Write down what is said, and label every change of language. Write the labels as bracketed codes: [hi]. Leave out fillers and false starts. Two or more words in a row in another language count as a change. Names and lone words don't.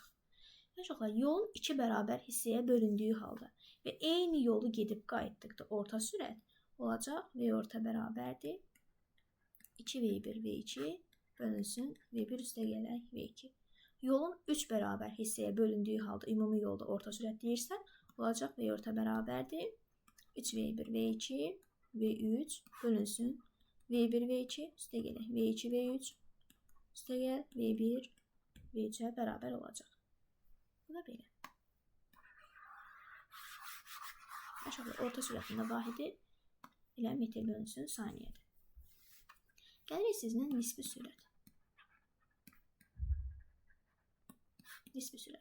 [az] Və uşaqlar, yolun 2 bərabər hissəyə bölündüyü halda və eyni yolu gedib qayıtdıqda orta sürət olacaq V orta bərabərdir 2V1 V2 bölünsün V1 üstəgələ V2. Yolun 3 bərabər hissəyə bölündüyü halda ümumi yolda orta sürət deyirsə, olacaq V orta bərabərdir 3V1 V2 V3 bölünsün V1 V2 üstəgələ V2 V3 üstəgəl V1 V3-ə bərabər olacaq. Bu da belə. Aşağıda orta sürətində vahidi ilə metr bölünsün saniyədir. Gəlirik sizlə nisbi sürət. Nisbi sürət.